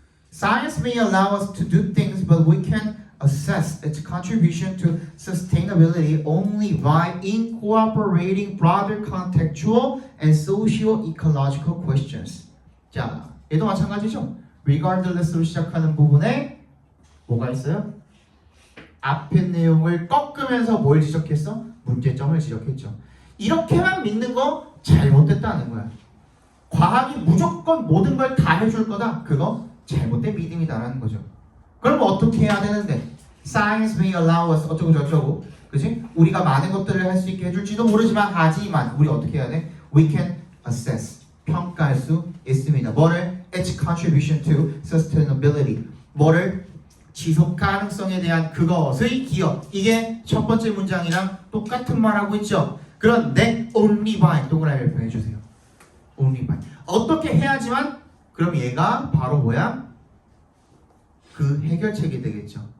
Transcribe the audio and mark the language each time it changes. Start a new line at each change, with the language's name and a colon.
English: Science may allow us to do things, but we can assess its contribution to sustainability only by incorporating broader contextual and socio-ecological questions.
Korean: 자, 얘도 마찬가지죠. regardless로 시작하는 부분에 뭐가 있어요? 앞에 내용을 꺾으면서 뭘 지적했어? 문제점을 지적했죠. 이렇게만 믿는 거 잘못됐다는 거야. 과학이 무조건 모든 걸 다 해줄 거다. 그거 잘못된 믿음이다라는 거죠. 그럼 어떻게 해야 되는데?
English: Science may allow us
Korean: 어쩌고 저쩌고, 그지? 우리가 많은 것들을 할 수 있게 해줄지도 모르지만 하지만 우리 어떻게 해야 돼?
English: We can assess
Korean: 평가할 수 있습니다. 뭐를?
English: Its contribution to sustainability.
Korean: 뭐를? 지속 가능성에 대한 그것의 기여. 이게 첫 번째 문장이랑 똑같은 말하고 있죠. 그런데
English: only by
Korean: 동그라미를 표현해 주세요.
English: only by.
Korean: 어떻게 해야지만 그럼 얘가 바로 뭐야? 그 해결책이 되겠죠.